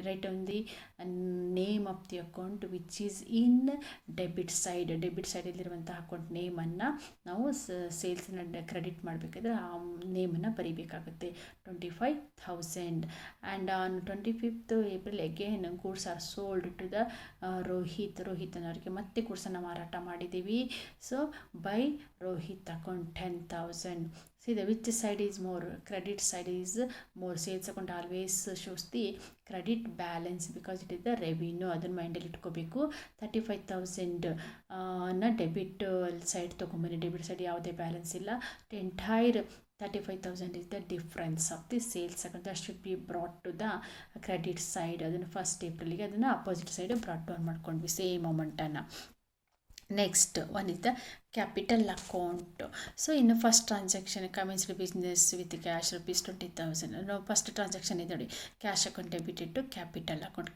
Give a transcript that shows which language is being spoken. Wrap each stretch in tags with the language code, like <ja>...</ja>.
<en>write on the name of the account which is in</en> <kn>debit ಸೈಡಲ್ಲಿರುವಂಥ account ನೇಮನ್ನು ನಾವು ಸೇಲ್ಸನ್ನು credit ಮಾಡಬೇಕಾದ್ರೆ ಆ ನೇಮನ್ನು ಬರೀಬೇಕಾಗುತ್ತೆ. 25,000.</kn> <en>and on 25th April again goods are sold to the</en> <kn>Rohit ಅನ್ನೋರಿಗೆ ಮತ್ತೆ ಗೂಡ್ಸನ್ನು ಮಾರಾಟ ಮಾಡಿದ್ದೀವಿ.</kn> <en>So by Rohit account 10,000. See the which side is more, credit side is more. Sales account always shows the credit balance because it is the revenue.</en> <kn>ಅದನ್ನು ಮೈಂಡಲ್ಲಿ ಇಟ್ಕೋಬೇಕು. 35,000 ನ debit side ತೊಗೊಂಬನ್ನಿ. Debit side ಯಾವುದೇ balance ಇಲ್ಲ.</kn> <en>Entire 35,000 is the difference of the sales account that should be brought to the credit side.</en> <kn>ಅದನ್ನು 1st ಏಪ್ರಿಲ್ಗೆ ಅದನ್ನು opposite side brought down ಮಾಡ್ಕೊಂಡ್ವಿ same ಅಮೌಂಟನ್ನು.</kn> <en>Next one is the capital account. So ಇನ್ನು first transaction commenced business with cash ₹20,000.</en> <kn>ನಾವು first transaction ಇದೆ ನೋಡಿ,</kn> <en>Cash account debited to capital account.</en>